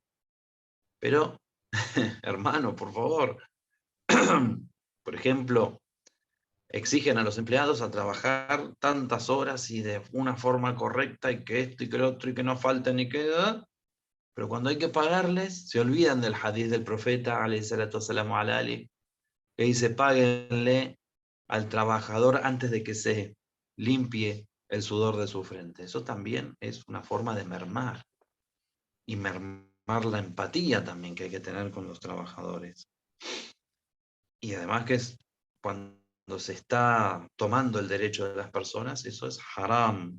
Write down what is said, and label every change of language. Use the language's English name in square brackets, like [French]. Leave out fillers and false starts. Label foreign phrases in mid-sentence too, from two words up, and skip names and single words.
[Spanish] Pero, hermano, por favor, por ejemplo, exigen a los empleados a trabajar tantas horas y de una forma correcta y que esto y que lo otro y que no falta ni que... Pero cuando hay que pagarles, se olvidan del hadith del profeta, [Arabic] عليه الصلاة والسلام على آل, [Spanish] que dice, páguenle al trabajador antes de que se limpie el sudor de su frente. Eso también es una forma de mermar. Y mermar la empatía también que hay que tener con los trabajadores. Y además que es cuando se está tomando el derecho de las personas, eso es haram.